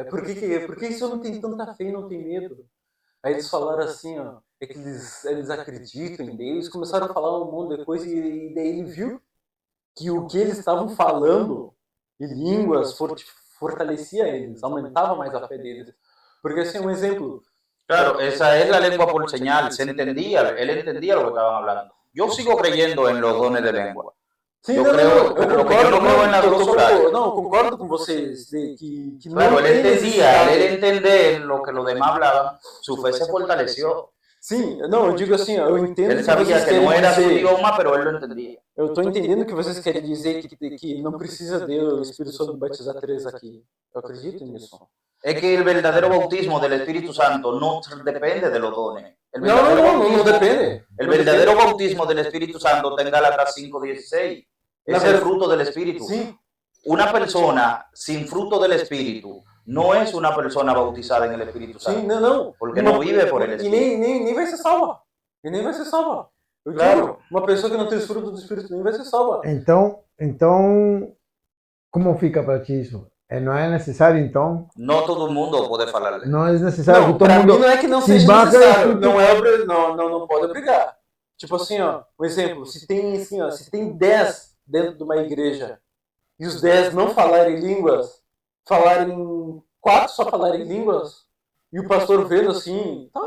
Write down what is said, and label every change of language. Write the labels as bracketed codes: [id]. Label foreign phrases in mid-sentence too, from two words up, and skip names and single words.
[pt] Por que esse homem tem tanta fé e não tem medo? Aí eles falaram assim, ó, é que eles acreditam em Deus, começaram a falar um monte de coisa e daí ele viu que o que eles estavam falando em línguas fortalecia eles, aumentava mais a fé deles. Porque assim, um exemplo, [es] Claro, esa es la lengua por señal, se entendía, él entendía lo que estaban hablando. Yo sigo creyendo en los dones de lengua. [pt] Sim, [es] Yo [pt] não, [es] creo, [pt] não, eu [es] lo que yo [pt] concordo, [es] no creo en la glosolaria. [pt] não, eu concordo com vocês de que [es] Claro, [pt] não [es] él [pt] tem [es] entendía, al él [pt] necessidade. [es] entender lo que los demás hablaban, su fe se fortaleció. [pt] Sim, não, eu digo assim, ó, eu entendo [es] Él [pt] que [es] sabía [pt] vocês [es] que no [pt] querem [es] era su [pt] dizer, [es] idioma, pero él lo entendía. [pt] eu estou entendendo que vocês querem dizer que não precisa de o Espírito Santo batizar três aqui. Eu acredito nisso. [es] Es que el verdadero bautismo del Espíritu Santo no depende de los dones. El [pt] Não, não, [es] verdadero [pt] não, não [es] bautismo, [pt] depende. [es] el [pt] Não [es] verdadero [pt] depende. [es] bautismo del Espíritu Santo está en Gálatas 5:16. La Es el ver- fruto del Espíritu. [pt] Sim, [es] Una persona sin fruto del Espíritu no es una persona bautizada en el Espíritu [pt] sim, [es] Santo. [pt] não, não. Porque não vive por ele. E nem vai ser salva. E nem vai ser salva. Eu [es] Claro. [pt] digo, uma pessoa que não tem os frutos do Espírito nem vai ser salva. Então, como fica para ti isso? Não é necessário, então? [es] No todo el mundo puede hablarle. [pt] Não é necessário Não, [es] que todo [pt] pra [es] mundo... [pt] mim não é que não [es] se [pt] seja [es] baja [pt] necessário. Espírito- Não, é, não pode obrigar. Tipo assim, ó, um exemplo, se tem 10 dentro de uma igreja e os 10 não falarem línguas, falarem 4 só falarem línguas, e o pastor vendo assim, tá?